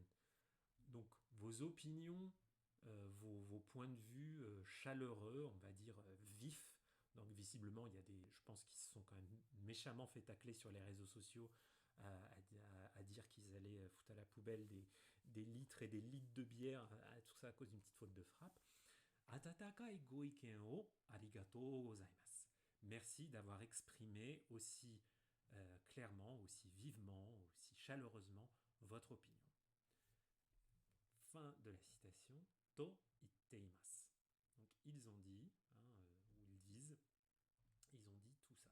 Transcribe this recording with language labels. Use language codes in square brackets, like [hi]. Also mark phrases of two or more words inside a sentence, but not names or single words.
[fr] Donc vos opinions, vos points de vue chaleureux, on va dire vifs. Donc visiblement, il y a je pense qu'ils se sont quand même méchamment fait tacler sur les réseaux sociaux à dire qu'ils allaient foutre à la poubelle des litres et des litres de bière, tout ça à cause d'une petite faute de frappe. [ja] 温かいご意見をありがとうございます. [fr] Merci d'avoir exprimé aussi clairement, aussi vivement, aussi chaleureusement votre opinion. Fin de la citation. [ja] と言っています. [fr] Donc ils ont dit, hein, ou ils disent, ils ont dit tout ça.